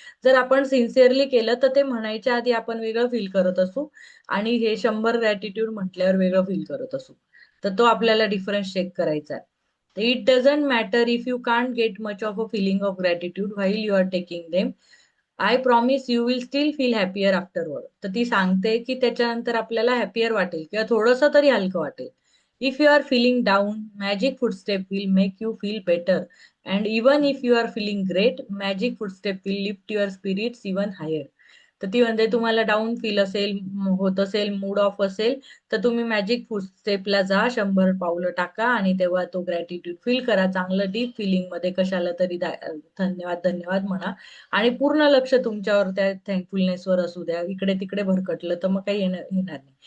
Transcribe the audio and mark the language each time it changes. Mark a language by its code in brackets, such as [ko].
[mr] जर आपण सिन्सिअरली केलं तर ते म्हणायच्या आधी आपण वेगळं फील करत असू, आणि हे 100 ग्रॅटिट्यूड म्हटल्यावर वेगळं फील करत असू. तर तो आपल्याला डिफरन्स चेक करायचा आहे. [en] It doesn't matter if you can't get much of a feeling of gratitude while you are taking them. I promise you will still feel happier afterward. [mr] तर ती सांगते की त्याच्यानंतर आपल्याला हॅपियर वाटेल किंवा थोडंसं तरी हलकं वाटेल. [en] If you are feeling down, Magic Footstep will make you feel better. And even if you are feeling great, Magic Footstep will lift your spirits even higher. [mr] तर ती म्हणते तुम्हाला डाऊन फील असेल, होत असेल, मूड ऑफ असेल, तर तुम्ही मॅजिक फुटस्टेपला जा, 100 पावलं टाका आणि तेव्हा तो ग्रॅटिट्यूड फील करा. चांगलं डीप फिलिंग मध्ये कशाला तरी धन्यवाद धन्यवाद म्हणा. आणि पूर्ण लक्ष तुमच्यावर, त्या थँकफुलनेसवर असू द्या. इकडे तिकडे भरकटलं तर मग काही येणार नाही.